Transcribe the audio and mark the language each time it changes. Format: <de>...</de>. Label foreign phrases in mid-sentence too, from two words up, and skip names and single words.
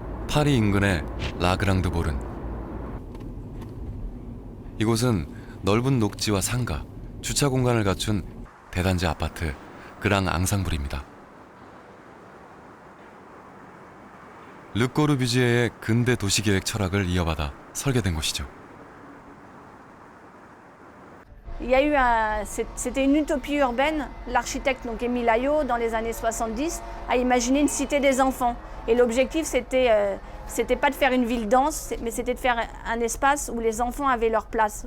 <ko>파리 인근의 라그랑드보른. 이곳은 넓은 녹지와 상가, 주차 공간을 갖춘 대단지 아파트 그랑 앙상블입니다. 르 꼬르비지에의 근대 도시계획 철학을 이어받아 설계된 곳이죠.</ko> <fr>C'était une utopie urbaine. L'architecte donc Émile Ayo, dans les années 70, a imaginé une cité des enfants. Et l'objectif, c'était pas de faire une ville dense, mais c'était de faire un espace où les enfants avaient leur place.</fr>